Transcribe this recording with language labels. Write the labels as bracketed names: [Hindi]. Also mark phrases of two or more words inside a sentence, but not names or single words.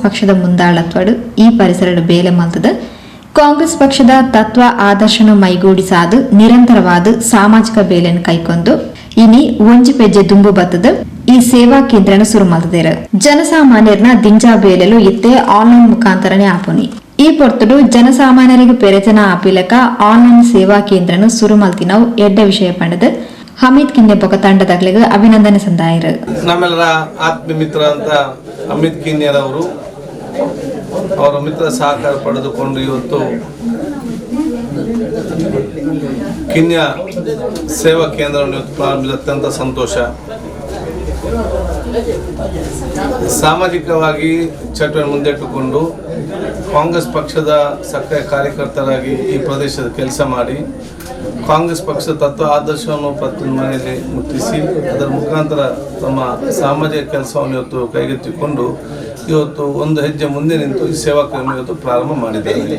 [Tulu] ಪಕ್ಷದ ಮುಂದಾಳತ್ವಡು ಈ ಪರಿಸರದ ಬೇಲೆ ಮಲ್ತದ ಕಾಂಗ್ರೆಸ್ ಪಕ್ಷದ ತತ್ವ ಆದರ್ಶನು ಮೈಗೂಡಿಸಾದು ನಿರಂತರವಾದ ಸಾಮಾಜಿಕ ಬೇಲೆಯನ್ನು ಕೈಕೊಂಡು ಇನಿ ಒಂಜಿ ಪೆಜ್ಜೆ ದುಂಬು ಬತ್ತದ ಈ ಸೇವಾ ಕೇಂದ್ರನ ಸುರುಮಲ್ತದೇರು ಜನಸಾಮಾನ್ಯರನ್ನ ದಿಂಜಾ ಬೇಲೆಲು ಇತ್ತೆ ಆನ್ಲೈನ್ ಮುಖಾಂತರನೇ ಆಪುನಿ ಈ ಪೊರ್ತುಡು ಜನಸಾಮಾನ್ಯರಿಗೆ ಪ್ರಯೋಜನ ಆಪಿಲಕ ಆನ್ಲೈನ್ ಸೇವಾ ಕೇಂದ್ರನು ಸುರುಮಲ್ತಿನವು ಎಡ್ಡ ವಿಷಯ ಪಂಡದು ಹಮೀದ್ ಕಿನ್ಯ ಬೊಕ ತಂಡದಗಳಿಗೆ ಅಭಿನಂದನೆ ಸಂದಾಯರು. [Kannada] ನಮ್ಮೆಲ್ಲರ ಆತ್ಮೀಯ ಮಿತ್ರ ಅಂತ ಹಮೀದ್ ಕಿನ್ಯರವರು ಅವರ ಮಿತ್ರ ಸಹಕಾರ ಪಡೆದುಕೊಂಡು ಇವತ್ತು ಕಿನ್ಯ ಸೇವಾ ಕೇಂದ್ರವನ್ನು ಪ್ರಾರಂಭಿಸಿದ ಅತ್ಯಂತ ಸಂತೋಷ. ಸಾಮಾಜಿಕವಾಗಿ ಚಟುವಟಿಕೆ ಮುಂದಿಟ್ಟುಕೊಂಡು ಕಾಂಗ್ರೆಸ್ ಪಕ್ಷದ ಸಕ್ರಿಯ ಕಾರ್ಯಕರ್ತರಾಗಿ ಈ ಪ್ರದೇಶದ ಕೆಲಸ ಮಾಡಿ ಕಾಂಗ್ರೆಸ್ ಪಕ್ಷದ ತತ್ವ ಆದರ್ಶವನ್ನು ಪ್ರತಿ ಮನೆಯಲ್ಲಿ ಮುಟ್ಟಿಸಿ ಅದರ ಮುಖಾಂತರ ತಮ್ಮ ಸಾಮಾಜಿಕ ಕೆಲಸವನ್ನು ಇವತ್ತು ಕೈಗೆತ್ತಿಕೊಂಡು ಇವತ್ತು ಒಂದು ಹೆಜ್ಜೆ ಮುಂದೆ ನಿಂತು ಈ ಸೇವಾ ಕಾರ್ಯ ಇವತ್ತು ಪ್ರಾರಂಭ ಮಾಡಿದ್ದಾರೆ.